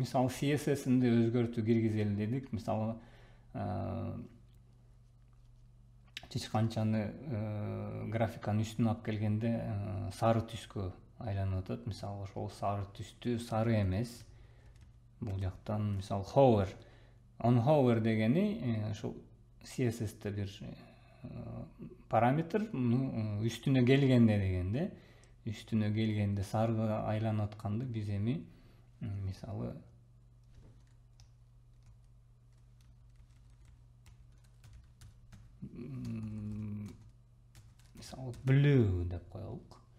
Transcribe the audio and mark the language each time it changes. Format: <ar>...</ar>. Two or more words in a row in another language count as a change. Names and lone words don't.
<ky>Мисалы, CSS-инде өзгөртүү киргизели дедик. Мисалы, чычканчаны графиканын үстүнө алып келгенде сары түскө айланып атат. Мисалы, ошол сары түстү сары эмес. Бул жактан мисалы</ky> <en>hover, on hover</en> <ky>дегени ошол CSS-те бир параметр, үстүнө келгенде дегенде, үстүнө келгенде сарыга айланып атканды биз эми мисалы blue деп коелук.</ky>